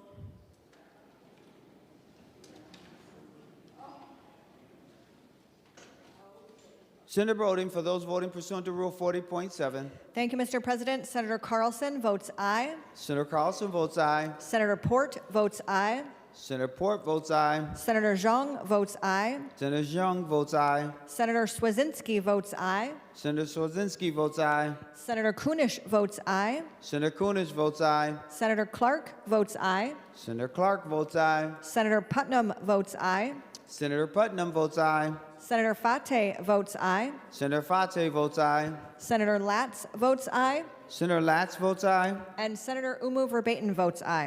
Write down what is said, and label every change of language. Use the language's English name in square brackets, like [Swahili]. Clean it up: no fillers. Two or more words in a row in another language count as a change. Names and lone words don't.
[English] Senator Broding, for those voting pursuant to Rule 40.7. Thank you, Mr. President. Senator Carlson votes aye. Senator Carlson votes aye. Senator Port votes aye. Senator Port votes aye. Senator Zhang votes aye. Senator Zhang votes aye. Senator Swazinski votes aye. Senator Swazinski votes aye. Senator Kunish votes aye. Senator Kunish votes aye. Senator Clark votes aye. Senator Clark votes aye. Senator Putnam votes aye. Senator Putnam votes aye. Senator Fateh votes aye. Senator Fateh votes aye. Senator Latz votes aye. Senator Latz votes aye. And Senator Umu Verbatim votes aye.